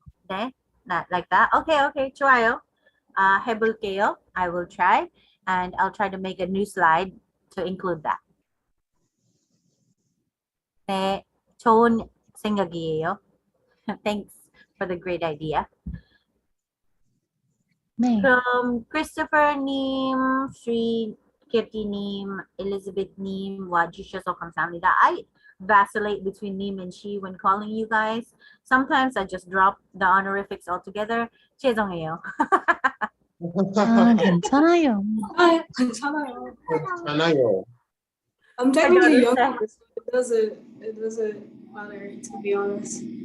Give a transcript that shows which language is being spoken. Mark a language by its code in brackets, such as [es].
[en] 네? Not like that? Okay, [ko] 좋아요. 해볼게요. [en] I will try, and I'll try to make a new slide to include that. [ko] 네, 좋은 생각이에요. [en] Thanks for the great idea. [ko] 네. From Christopher-님, Sri-Kirti-님, Elizabeth-님, 와주셔서 감사합니다. [en] I vacillate between 님 and she when calling you guys. Sometimes I just drop the honorifics altogether. [ko] 죄송해요. 괜찮아요. 괜찮아요. Anayo. [en] I'm technically daughter younger, so it doesn't matter, to be honest.